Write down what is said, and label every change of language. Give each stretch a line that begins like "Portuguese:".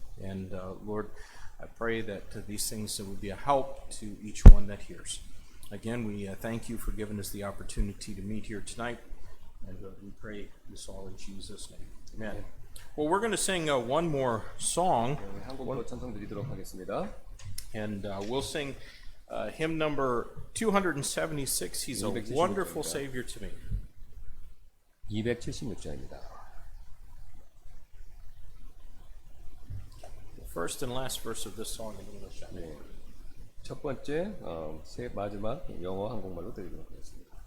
English: And Lord, I pray that these things would be a help to each one that hears. Again, we thank you for giving us the opportunity to meet here tonight, and we pray this all in Jesus' name. Amen. Well, we're going to sing one more song,
Korean: 한 곡 더 찬송 드리도록 하겠습니다.
English: and we'll sing hymn number 276. He's a wonderful Savior to me.
Korean: 276장입니다.
English: The first and last verse of this song in English.
Korean: 네. 첫 첫 번째 마지막 영어 한국말로 드리도록 하겠습니다.